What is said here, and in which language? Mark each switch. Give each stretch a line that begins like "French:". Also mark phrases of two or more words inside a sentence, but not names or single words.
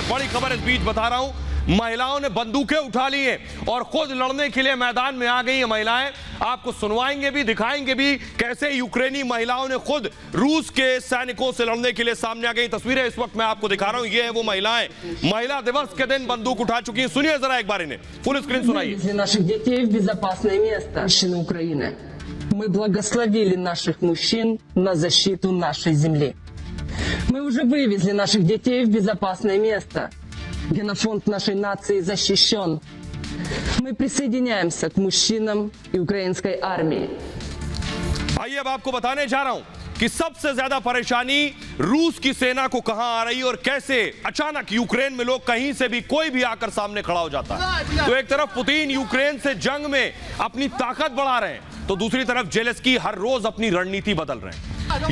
Hindi: बड़ी खबर इस बीच बता रहा हूं, महिलाओं ने बंदूकें उठा ली हैं और खुद लड़ने के लिए मैदान में आ गई हैं महिलाएं। आपको सुनवाएंगे भी, दिखाएंगे भी कैसे यूक्रेनी महिलाओं ने खुद रूस के सैनिकों से लड़ने के लिए सामने आ गई। तस्वीरें इस वक्त मैं आपको दिखा रहा हूं, ये है वो महिलाएं, महिला दिवस के दिन बंदूक उठा चुकी हैं। सुनिए जरा एक बार इन्हें,
English: full screen
Hindi: सुनाइए।
Russian: наших детей в безопасное место. Мужчины Украины, мы благословили наших мужчин на защиту нашей земли. Мы уже вывезли наших детей в безопасное место. Генофонд нашей нации защищен. Мы присоединяемся к мужчинам и украинской армии.
Hindi: आइए अब आपको बताने जा रहा हूं कि सबसे ज्यादा परेशानी रूस की सेना को कहां आ रही है और कैसे अचानक यूक्रेन में लोग कहीं से भी कोई भी आकर सामने खड़ा हो जाता है। तो एक तरफ पुतिन यूक्रेन से जंग में अपनी ताकत बढ़ा रहे हैं, तो दूसरी तरफ जेलेंस्की हर रोज अपनी रणनीति बदल रहे हैं।